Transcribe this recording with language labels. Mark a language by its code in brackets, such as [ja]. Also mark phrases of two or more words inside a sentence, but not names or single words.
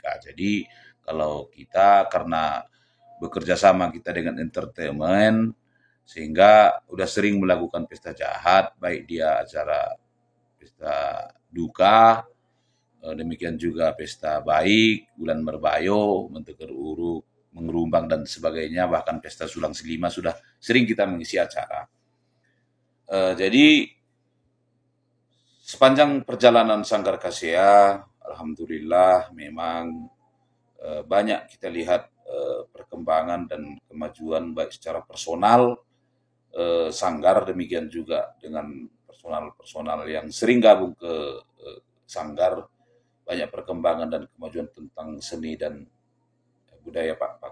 [id] Nah, jadi kalau kita karena bekerja sama kita dengan entertainment sehingga udah sering melakukan pesta jahat, baik dia acara pesta duka, demikian juga pesta baik, bulan merbayo, menteker uruk, mengerumbang dan sebagainya, bahkan pesta sulang selima sudah sering kita mengisi acara. Jadi sepanjang perjalanan Sanggar Kasea, alhamdulillah memang banyak kita lihat perkembangan dan kemajuan baik secara personal Sanggar demikian juga dengan personal-personal yang sering gabung ke Sanggar, banyak perkembangan dan kemajuan tentang seni dan budaya Pak.